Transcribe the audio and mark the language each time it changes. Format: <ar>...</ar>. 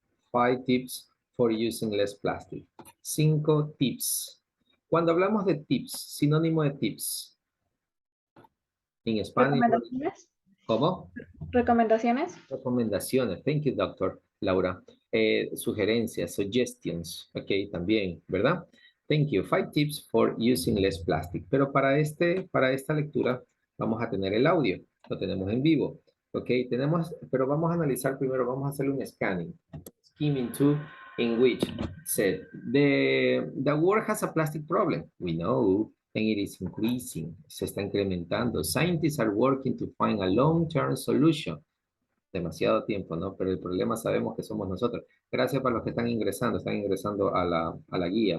<en>Five tips for using less plastic. 5 tips.</en> <es>Cuando hablamos de tips, sinónimo de tips. En Spanish, ¿Recomendaciones? ¿cómo? ¿Recomendaciones? Recomendaciones.</es> <en>Thank you, doctor Laura.</en> <es>Sugerencias, suggestions. Ok, también, ¿verdad?</es> <en>Thank you. 5 tips for using less plastic.</en> <es>Pero para esta lectura vamos a tener el audio. Lo tenemos en vivo. Ok, pero vamos a analizar primero, vamos a hacerle un scanning.</es> <en>Skimming to, in which said, the world has a plastic problem. We know, and it is increasing.</en> <es>Se está incrementando.</es> <en>Scientists are working to find a long-term solution.</en> <es>Demasiado tiempo, ¿no? Pero el problema sabemos que somos nosotros. Gracias para los que están ingresando a la guía.</es>